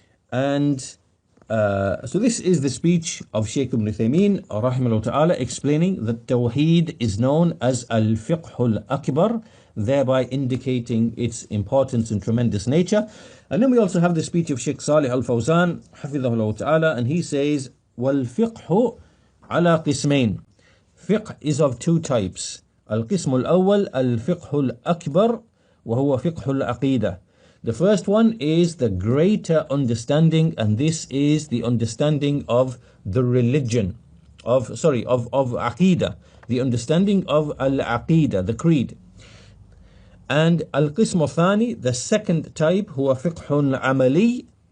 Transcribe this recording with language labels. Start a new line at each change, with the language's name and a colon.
English: And so this is the speech of Sheikh Ibn Uthaymeen rahimahullah ta'ala, explaining that Tawheed is known as Al-Fiqh-ul-Akbar, thereby indicating its importance and tremendous nature. And then we also have the speech of Sheikh Salih Al-Fawzan hafidhahullah ta'ala, and he says,
Arabic: وَالْفِقْهُ عَلَى قِسْمَيْن.
English: Fiqh is of two types.
Arabic: القسم الأول الفقه الأكبر وهو فقه العقيدة.
English: The first one is the greater understanding, and this is the understanding of the religion, of Aqidah, the understanding of Al-Aqidah, the creed. And Al-Qism al-Thani, the second type,
Arabic: huwa fiqhun amali.